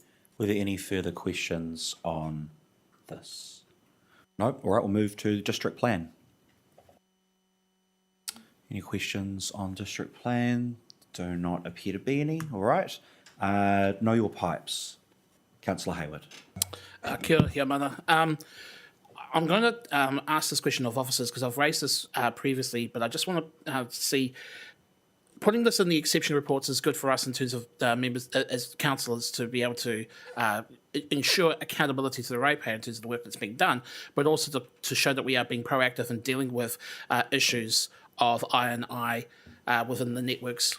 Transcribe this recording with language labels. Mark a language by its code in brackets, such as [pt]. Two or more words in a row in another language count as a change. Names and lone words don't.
[en] Were there any further questions on this? Nope. All right, we'll move to the district plan. Any questions on district plan? Do not appear to be any. All right. Know your pipes. Councillor Hayward. [mi] Kia ora, mana. [en] I'm going to ask this question of officers because I've raised this previously, but I just want to see, putting this in the exception reports is good for us in terms of members, as councillors, to be able to ensure accountability to the ratepayer in terms of the work that's being done, but also to show that we are being proactive in dealing with issues of I&I within the networks.